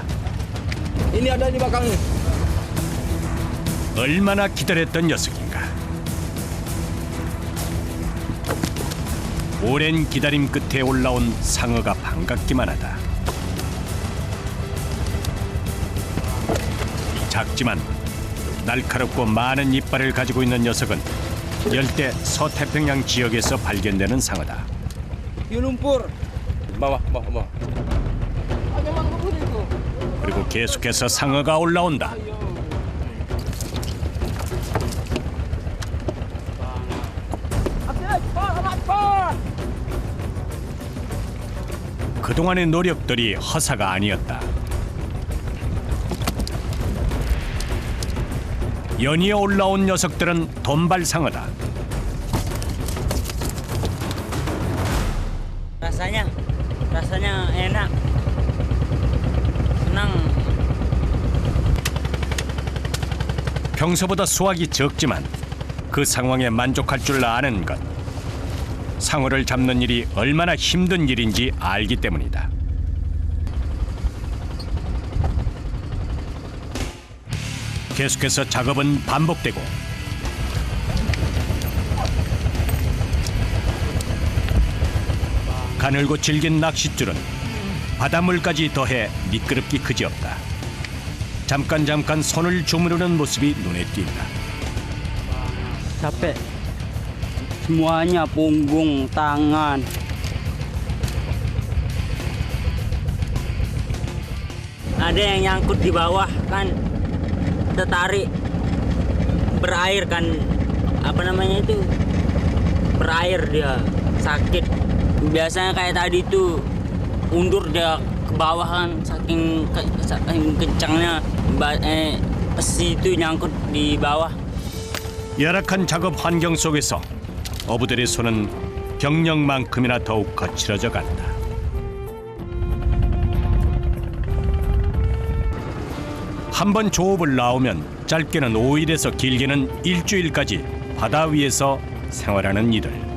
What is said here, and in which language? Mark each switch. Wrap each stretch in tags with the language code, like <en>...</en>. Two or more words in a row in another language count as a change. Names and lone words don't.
<id>Ini ada di belakangnya.</id> <ko>얼마나 기다렸던 녀석인가. 오랜 기다림 끝에 올라온 상어가 반갑기만 하다. 작지만 날카롭고 많은 이빨을 가지고 있는 녀석은 열대 서태평양 지역에서 발견되는 상어다.</ko> <id>Di lumpur. Bawah.</id> <ko>그리고 계속해서 상어가 올라온다. 그동안의 노력들이 허사가 아니었다. 연이어 올라온 녀석들은 돈발상어다.</ko> <id>rasanya enak, senang.</id> <ko>평소보다 수확이 적지만 그 상황에 만족할 줄 아는 것. 상어를 잡는 일이 얼마나 힘든 일인지 알기 때문이다. 계속해서 작업은 반복되고 가늘고 질긴 낚싯줄은 바닷물까지 더해 미끄럽기 그지없다. 잠깐 손을 주무르는 모습이 눈에 띈다.</ko> <id>Capek. Semuanya punggung, tangan. Ada yang nyangkut di bawah kan, tertarik berair kan, apa namanya itu, berair dia sakit. Biasanya kayak tadi tuh undur dia ke bawah kan, saking kencangnya besi itu nyangkut di bawah.</id> <ko>열악한 작업 환경 속에서 어부들의 손은 경력만큼이나 더욱 거칠어져 간다. 한 번 조업을 나오면 짧게는 5일에서 길게는 일주일까지 바다 위에서 생활하는 이들.</ko>